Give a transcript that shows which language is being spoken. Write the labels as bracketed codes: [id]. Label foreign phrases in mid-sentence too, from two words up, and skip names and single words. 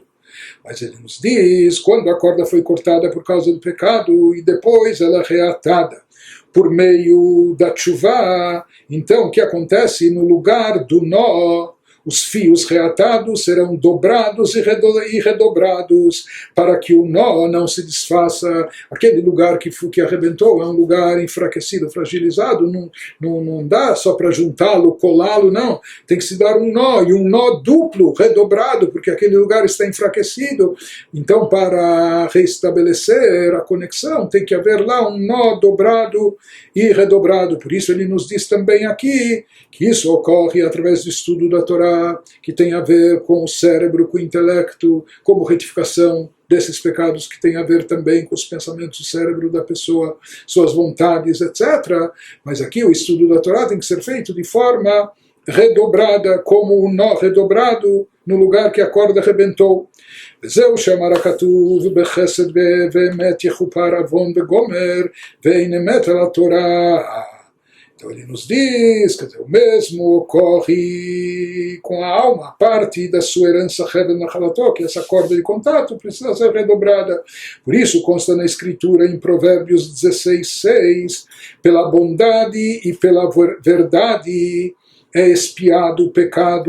[pt] Mas ele nos diz, quando a corda foi cortada por causa do pecado e depois ela é reatada por meio da tchuvá, então o que acontece? No lugar do nó, os fios reatados serão dobrados e redobrados para que o nó não se desfaça. Aquele lugar que arrebentou é um lugar enfraquecido, fragilizado, não dá só para juntá-lo, colá-lo, não. Tem que se dar um nó, e um nó duplo, redobrado, porque aquele lugar está enfraquecido. Então, para restabelecer a conexão, tem que haver lá um nó dobrado e redobrado. Por isso ele nos diz também aqui que isso ocorre através do estudo da Torá, que tem a ver com o cérebro, com o intelecto, como retificação desses pecados que tem a ver também com os pensamentos do cérebro da pessoa, suas vontades, etc. Mas aqui o estudo da Torá tem que ser feito de forma redobrada, como um nó redobrado no lugar que a corda arrebentou. [he] וזהו שאמר הכתוב בחסד ואמת יכופר עוון וגומר ואין אמת על התורה. [pt] Então ele nos diz que o mesmo ocorre com a alma, a parte da sua herança [he] חבל נחלתו, [pt] que essa corda de contato precisa ser redobrada. Por isso consta na escritura em Provérbios 16:6, pela bondade e pela verdade é expiado o pecado.